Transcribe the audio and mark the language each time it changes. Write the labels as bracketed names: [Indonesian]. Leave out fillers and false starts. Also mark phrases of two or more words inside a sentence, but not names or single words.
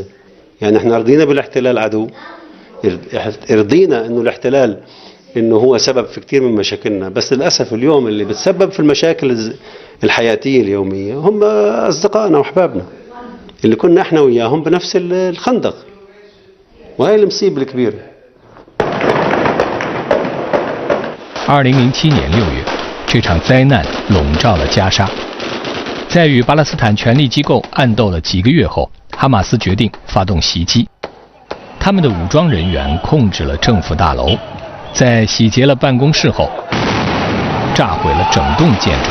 [Arabic] يعني احنا رضينا بالاحتلال عدو، رضينا انه الاحتلال انه هو سبب في كثير من مشاكلنا، بس للاسف اليوم اللي بتسبب في المشاكل الحياتيه اليوميه هم اصدقائنا واحبابنا اللي كنا احنا وياهم بنفس الخندق، وهي المصيبه الكبيره. [Chinese] 2007 年6月，这场灾难笼罩了加沙。在与巴勒斯坦权力机构暗斗了几个月后，哈马斯决定发动袭击。他们的武装人员控制了政府大楼，在洗劫了办公室后，炸毁了整栋建筑。